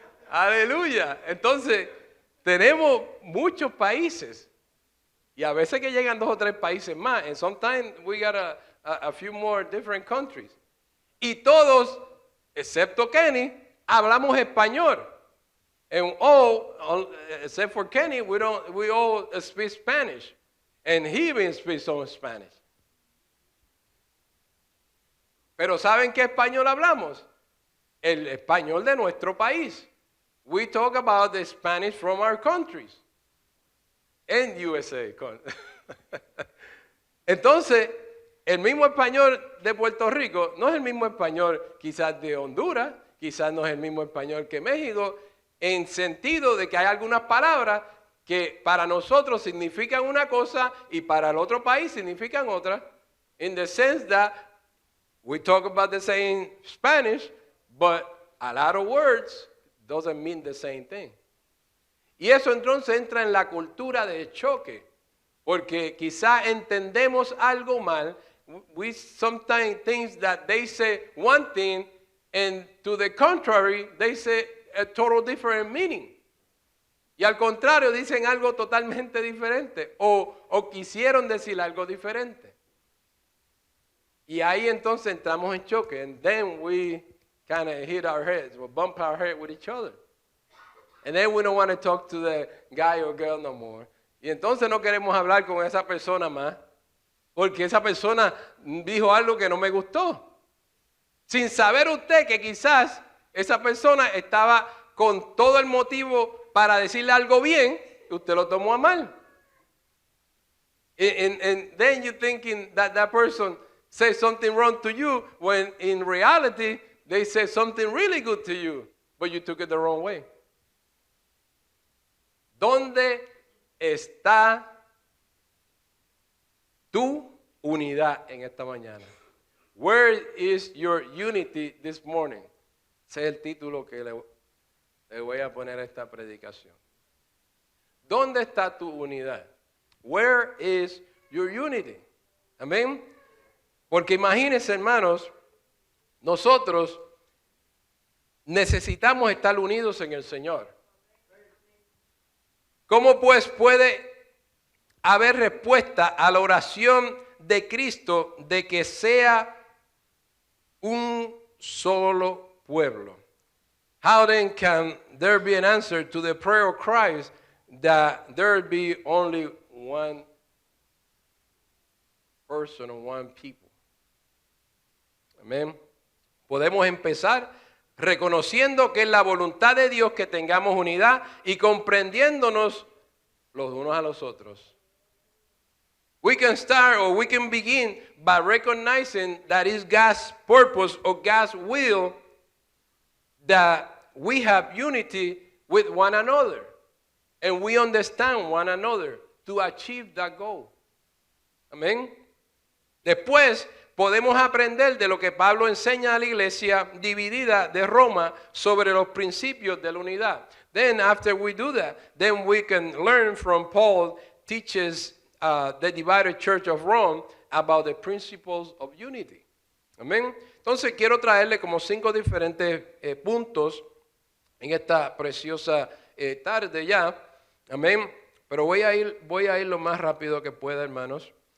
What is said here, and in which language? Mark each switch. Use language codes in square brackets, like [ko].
[es] Aleluya. Entonces, tenemos muchos países. Y a veces que llegan 2 o 3 países más. [en] And sometimes we got a few more different countries. [es] Y todos, excepto Kenny, hablamos español. [en] And all, except for Kenny, we all speak Spanish. And he even speaks some Spanish. [es] Pero ¿saben qué español hablamos? El español de nuestro país. [en] We talk about the Spanish from our countries. [es] En USA. Entonces, el mismo español de Puerto Rico no es el mismo español quizás de Honduras, quizás no es el mismo español que México, en sentido de que hay algunas palabras que para nosotros significan una cosa y para el otro país significan otra. [en] In the sense that we talk about the same Spanish, but a lot of words doesn't mean the same thing. [es] Y eso entonces entra en la cultura de choque, porque quizá entendemos algo mal. [en] We sometimes think that they say one thing, and to the contrary, they say a total different meaning. [es] Y al contrario, dicen algo totalmente diferente, o quisieron decir algo diferente. Y ahí entonces entramos en choque, [en] and then we kind of hit our heads, we bump our head with each other. And then we don't want to talk to the guy or girl no more. [es] Y entonces no queremos hablar con esa persona más, porque esa persona dijo algo que no me gustó. Sin saber usted que quizás esa persona estaba con todo el motivo para decirle algo bien, y usted lo tomó a mal. [en] And then you're thinking that that person says something wrong to you, when in reality, they said something really good to you, but you took it the wrong way. [es] ¿Dónde está tu unidad en esta mañana? [en] Where is your unity this morning? [es] Ese es el título que le voy a poner a esta predicación. ¿Dónde está tu unidad? [en] Where is your unity? [es] Amén. Porque imagínense, hermanos, nosotros necesitamos estar unidos en el Señor. ¿Cómo pues puede haber respuesta a la oración de Cristo de que sea un solo pueblo? [en] How then can there be an answer to the prayer of Christ that there be only one person or one people? [es] Amén. Podemos empezar reconociendo que es la voluntad de Dios que tengamos unidad y comprendiéndonos los unos a los otros. [en] We can start or we can begin by recognizing that it's God's purpose or God's will that we have unity with one another and we understand one another to achieve that goal. [es] Amén. Después podemos aprender de lo que Pablo enseña a la iglesia dividida de Roma sobre los principios de la unidad. [en] Then after we do that, then we can learn from Paul teaches the divided church of Rome about the principles of unity. [es] Amén. Entonces quiero traerle como 5 diferentes puntos en esta preciosa tarde ya. Amén. Pero voy a ir lo más rápido que pueda, hermanos.